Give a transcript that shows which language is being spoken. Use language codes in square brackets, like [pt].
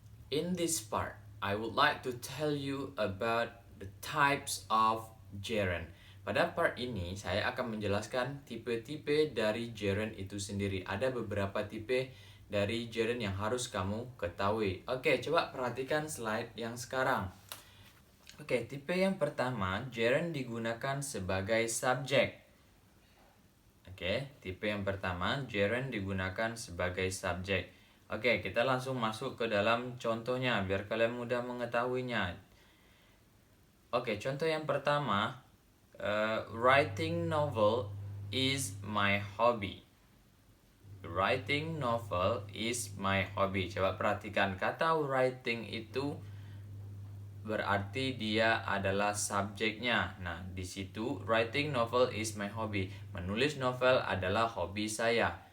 [en] In this part, I would like to tell you about the types of gerund. [id] Pada part ini, saya akan menjelaskan tipe-tipe dari gerund itu sendiri. Ada beberapa tipe dari gerund yang harus kamu ketahui. Oke, coba perhatikan slide yang sekarang. Oke, tipe yang pertama, gerund digunakan sebagai subjek. Oke, tipe yang pertama, gerund digunakan sebagai subjek. Oke, kita langsung masuk ke dalam contohnya biar kalian mudah mengetahuinya. Oke, contoh yang pertama, [en] writing novel is my hobby. Writing novel is my hobby. [id] Coba perhatikan, kata writing itu berarti dia adalah subjeknya. Nah, di situ [en] writing novel is my hobby. [id] Menulis novel adalah hobi saya.